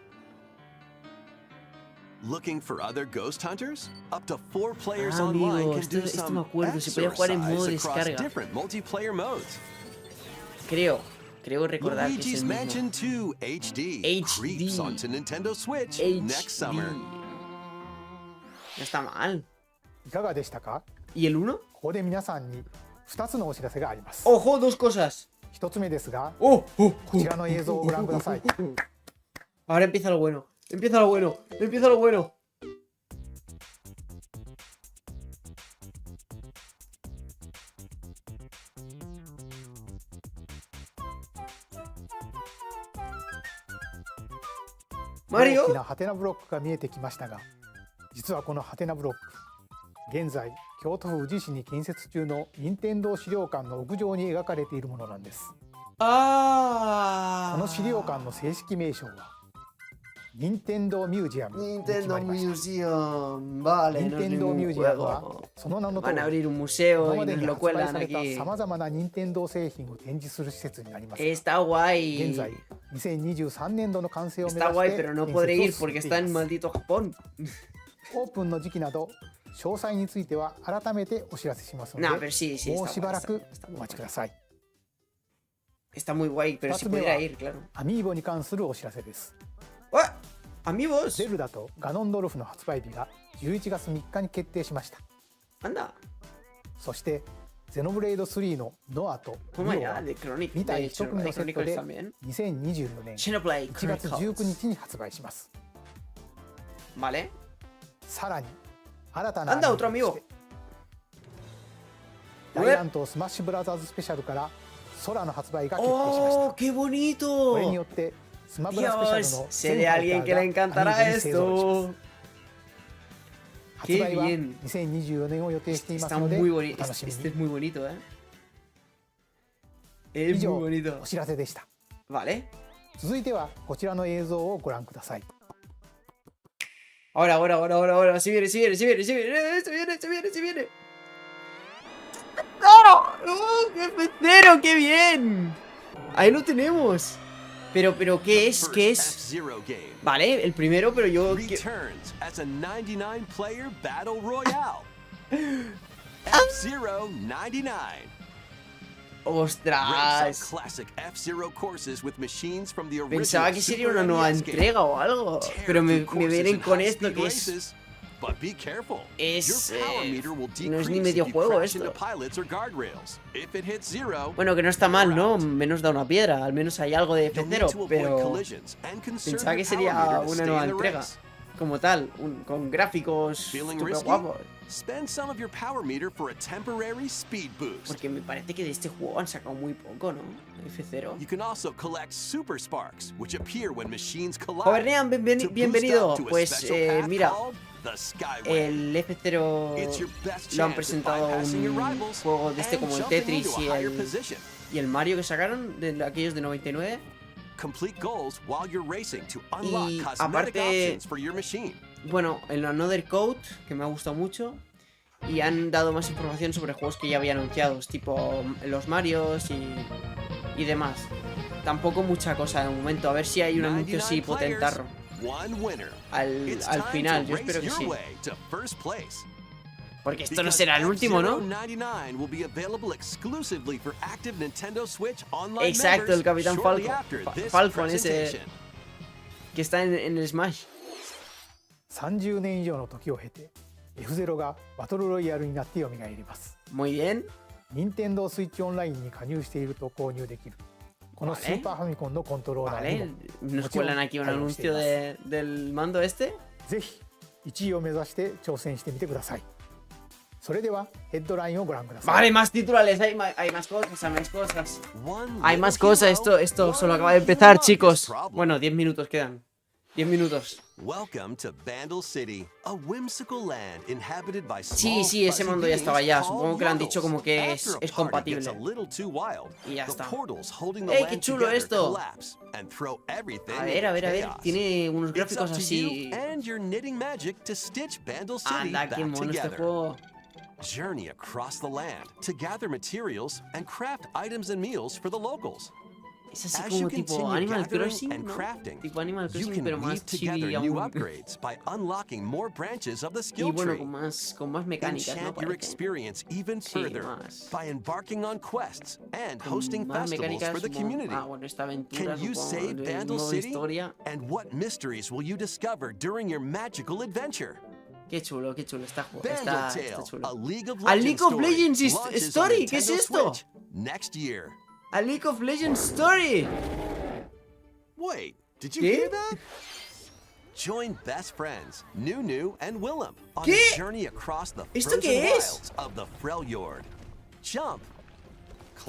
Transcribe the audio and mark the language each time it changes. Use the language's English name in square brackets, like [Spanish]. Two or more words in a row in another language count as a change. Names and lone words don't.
[English] Looking for other ghost hunters? Up to 4 players [Spanish] Ah, [English] online [Spanish] amigo, [English] can [Spanish] esto- [English] do [Spanish] esto me [English] some [Spanish] acuerdo, se podía jugar en modo [English] exercise across [Spanish] descarga. [English] different multiplayer modes. [Spanish] Creo recordar que es [English] Luigi's [Spanish] el mismo. [English] Mansion 2 HD, [Spanish] HD. [English] creeps onto Nintendo Switch [Spanish] HD. [English] next summer. [Spanish] No está mal. [Japanese] いかがでしたか？ [Spanish] ¿Y el 1? [Japanese] ここで皆さんに2つのお知らせがあります。 [Spanish] ¡Ojo! Dos cosas. [Japanese] 1 つ目ですが、 [Spanish] ¡Oh! ¡Oh! [Japanese] こちらの映像をご覧ください。 [Spanish] Ahora empieza lo bueno. Empieza lo bueno. Empieza lo bueno. Mario. [Japanese] 大きなハテナブロックが見えてきましたが、実はこのハテナブロック、現在京都府宇治市に建設中の任天堂資料館の屋上に描かれているものなんです。 [Spanish] ¡Ah! [Japanese] この資料館の正式名称は任天堂ミュージアムに決 [Spanish] Nintendo [Japanese] まりました。 [Spanish] Museum. Vale, no es [Japanese] 任天堂ミュー [Spanish] ningún [Japanese] ジアムは [Spanish] juego. [Japanese] その名の通 [Spanish] Van [Japanese] り [Spanish] a abrir un [Japanese] 今 [Spanish] museo [Japanese] ま [Spanish] y [Japanese] で [Spanish] nos [Japanese] に [Spanish] lo [Japanese] 発売 [Spanish] cuelgan [Japanese] された [Spanish] aquí. [Japanese] さまざまな任天堂製品を展示する施設になります。 [Spanish] Está guay. [Japanese] 現在2023年度の完成を目指 [Spanish] Está [Japanese] して [Spanish] guay, pero no [Japanese] 建 [Spanish] podré [Japanese] 設 [Spanish] ir [Japanese] を進 [Spanish] porque [Japanese] めて [Spanish] está [Japanese] い [Spanish] en [Japanese] ます。 [Spanish] maldito Japón. [Japanese] オープンの時期など詳細については改めてお知らせしますの [Spanish] Nah, [Japanese] で、 [Spanish] pero sí, sí, [Japanese] もう [Spanish] está [Japanese] しば [Spanish] guay. [Japanese] らく [Spanish] Está [Japanese] お [Spanish] muy [Japanese] 待ちく [Spanish] guay. [Japanese] ださい。 [Spanish] Está muy guay, pero si Más pudiera me va. ir, claro. [Japanese] アミーボに関するお知らせです。 [Spanish] ¡Ah! Amigos. [Japanese] ゼルダとガノンドルフの発売日が11月3日に決定しました [Spanish] Anda. [Japanese] そしてゼノブレイド3のノアとリオ [Spanish] Toma [Japanese] は [Spanish] ya, de Chronic. [Japanese] 2 体 [Spanish] De [Japanese] 1組のセットで [Spanish] Chronicles también. [Japanese] 2024 年 [Spanish] Xenoblade [Japanese] 1月 [Spanish] Chronicles. [Japanese] 19日に発売します [Spanish] Vale. [Japanese] さらに新たな [Spanish] Anda, [Japanese] アニ [Spanish] otro [Japanese] メと [Spanish] amigo. [Japanese] して大乱闘スマッシュブラザーズスペシャルから空の発売が決定しました [Spanish] ¡Oh, qué bonito! [Japanese] これによってスマブラスペシャル [Spanish] Dios, [Japanese] の [Spanish] sé de alguien que le encantará [Japanese] アニメに製造します [Spanish] esto. [Japanese] 発売は [Spanish] Qué bien. [Japanese] 2024 年を予定しています [Spanish] Está [Japanese] ので [Spanish] muy [Japanese] お [Spanish] bonito. [Japanese] 楽しみ [Spanish] Este [Japanese] に [Spanish] es muy bonito, ¿eh? [Japanese] 以 [Spanish] Es [Japanese] 上 [Spanish] muy bonito. [Japanese] お知らせでした [Spanish] Vale. [Japanese] 続いてはこちらの映像をご覧ください [Spanish] Ahora, ahora, ahora, ahora, ahora. Si viene, si viene, si viene, si viene. Se viene, se viene, se viene. ¡Claro! ¡Oh, qué pecero! ¡Qué bien! Ahí lo tenemos. Pero, ¿qué es? ¿Qué es? [English] F-Zero game [Spanish] Vale, el primero, pero yo... [English] returns as a 99-player battle royale. F-Zero 99. Race [Spanish] ¡Ostras! [English] classic F-Zero courses with machines from the original [Spanish] Pensaba que sería [English] Super [Spanish] una nueva [English] NES game. [Spanish] entrega o algo. [English] Tear [Spanish] Pero me [English] through courses [Spanish] vienen [English] and [Spanish] con [English] high-speed [Spanish] esto que es... [English] races. But be careful. [Spanish] Es, [English] Your power meter will [Spanish] no es ni [English] decrease [Spanish] medio [English] if you [Spanish] juego [English] crash [Spanish] esto. [English] into pilots or guardrails. If it hits zero, [Spanish] Bueno, que no está mal, ¿no? Menos da una piedra. Al menos hay algo de [English] you'll need to [Spanish] F0. [English] avoid [Spanish] Pero [English] collisions and conserve [Spanish] pensaba que [English] your power [Spanish] sería [English] meter to [Spanish] una [English] stay [Spanish] nueva [English] in the [Spanish] entrega. [English] race. [Spanish] Como tal, con gráficos [English] Feeling [Spanish] súper [English] risky? [Spanish] guapos. [English] Spend some of your power meter for a temporary speed boost. [Spanish] Porque me parece que de este juego han sacado muy poco, ¿no? F0. [English] You can also collect super sparks, which appear when machines collide. [Spanish] Jovernean, [English] to boost [Spanish] bienvenido. [English] up to a [Spanish] Pues [English] special path [Spanish] mira, [English] called the Skyway. [Spanish] el F0 [English] It's your best [Spanish] lo han [English] chance at [Spanish] presentado [English] bypassing your [Spanish] un [English] rivals [Spanish] juego de este [English] and [Spanish] como el [English] jumping [Spanish] Tetris [English] into a higher position. [Spanish] y el Mario que sacaron, de aquellos de 99. [English] Complete goals while you're racing to unlock [Spanish] Y [English] cosmetic [Spanish] aparte, [English] options for your machine. [Spanish] bueno, el Another Code, que me ha gustado mucho. Y han dado más información sobre juegos que ya habían anunciados, tipo los Marios y demás. Tampoco mucha cosa de momento. A ver si hay un anuncio así [English] 99 players, [Spanish] potentarro [English] one winner. It's [Spanish] al [English] time [Spanish] final. [English] to [Spanish] Yo [English] race [Spanish] espero que [English] your [Spanish] sí. [English] way to first place. [Spanish] Porque esto no [English] Because [Spanish] será el último, ¿no? [English] F-Zero 99 will be available exclusively for active Nintendo Switch online [Spanish] Exacto, el [English] members [Spanish] Capitán [English] shortly [Spanish] Falcon. [English] after this [Spanish] Falcon ese [English] presentation. [Spanish] que está en el Smash. [Japanese] 30年以上の時を経て F0 がバトルロイヤルになって蘇ります [Spanish] Muy bien. [Japanese] 任天堂スイッチオンラインに加入していると購入できるこのスーパーファミコンのコントローラーに [Spanish] Vale. [Japanese] も [Spanish] Nos cuelan aquí un [Japanese] 対応してい [Spanish] anuncio [Japanese] ます [Spanish] del mando este. [Japanese] ぜひ1位を目指して挑戦してみてくださいそれではヘッドラインをご覧ください [Spanish] Vale, más titulares. Hay más cosas, hay más cosas. [English] One [Spanish] Hay más [English] little [Spanish] cosas. [English] hero, [Spanish] Esto [English] one [Spanish] solo acaba de empezar, [English] humongous [Spanish] chicos. [English] problem. [Spanish] Bueno, 10 minutos quedan. 10 minutos. [English] Welcome to Vandal City, a whimsical land inhabited by [Spanish] Sí, [English] small, [Spanish] sí, ese [English] fuzzy [Spanish] mundo ya estaba ya. [English] beings [Spanish] Supongo que lo han [English] called [Spanish] dicho como que [English] yodels. [Spanish] es [English] After a party [Spanish] compatible. [English] gets a little too wild, [Spanish] Y ya [English] the [Spanish] está. [English] portals holding the [Spanish] ¡Ey, [English] land [Spanish] qué chulo [English] together [Spanish] esto! [English] collapse and throw everything [Spanish] A ver, a ver, a ver. [English] into chaos. [Spanish] Tiene unos [English] It's [Spanish] gráficos [English] up to [Spanish] así. [English] you and your knitting magic to stitch Vandal City [Spanish] Anda, [English] back [Spanish] qué mono este [English] together. [Spanish] juego. [English] Journey across the land to gather materials and craft items and meals for the locals. [Spanish] Es así [English] As [Spanish] como [English] you [Spanish] tipo [English] continue [Spanish] Animal [English] gathering [Spanish] Crossing, [English] and [Spanish] ¿no? [English] crafting, [Spanish] Tipo Animal [English] you [Spanish] Crossing, [English] can [Spanish] pero [English] weave [Spanish] más [English] together [Spanish] chibi [English] new [Spanish] aún. [English] upgrades by unlocking more branches of the [Spanish] Y [English] skill [Spanish] bueno, [English] tree. [Spanish] con más mecánicas, ¿no? [English] Enchant your [Spanish] Parece. [English] experience even [Spanish] Sí, [English] further [Spanish] más. [English] by embarking on quests and [Spanish] Con [English] hosting [Spanish] más [English] festivals [Spanish] mecánicas [English] for the [Spanish] como... [English] community. [Spanish] Ah, bueno, esta aventura, [English] Can you [Spanish] supongo, [English] save [Spanish] de [English] Vandal [Spanish] modo [English] City? [Spanish] historia. [English] And what mysteries will you discover during your magical adventure? [Spanish] Qué chulo está [English] Vandal [Spanish] está [English] Tale, [Spanish] chulo. [English] a League of [Spanish] A [English] Legends [Spanish] League of [English] story, [Spanish] Legends [English] launches on [Spanish] story, ¿qué es [English] Nintendo [Spanish] esto? [English] Switch next year. [Spanish] A League of Legends Story. [English] Wait, did you [Spanish] ¿Qué? [English] hear that? Join best friends, Nunu and Willem, on [Spanish] ¿Qué? [English] a journey across the [Spanish] ¿Esto [English] frozen [Spanish] qué es? [English] wilds of the Freljord. Jump, climb,